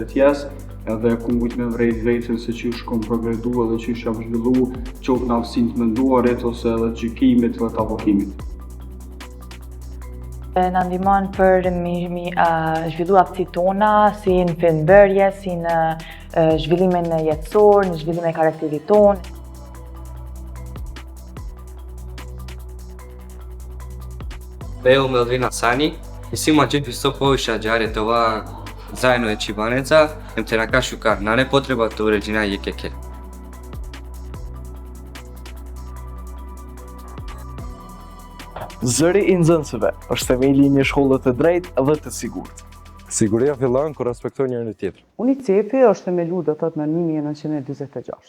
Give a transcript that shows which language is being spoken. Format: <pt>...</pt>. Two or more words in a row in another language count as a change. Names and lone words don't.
<sq>tjesë, edhe ku mujt me vrejt vetën se qysh kom progredu edhe qysh jam zhvillu qoftë në aftësinë të menduarit ose edhe të gjykimit dhe të avokimit. Na ndihmon për mi zhvillu aftësitë tona, si në fembërje, si në zhvillimin jetësor, në zhvillimin e karakterit tonë. Evo me Odrina Sani i svima ću isto povišađare toga zajedno je čibaneca, im te nakašu kar, na ne potreba të uregjina je kekel. Zëri i nxënësve është themeli i një shkolle të drejtë dhe të sigurt. Siguria fillon kur respektojnë njëri tjetrin. UNICEF-i është themelu do të thotë në 1946.</sq>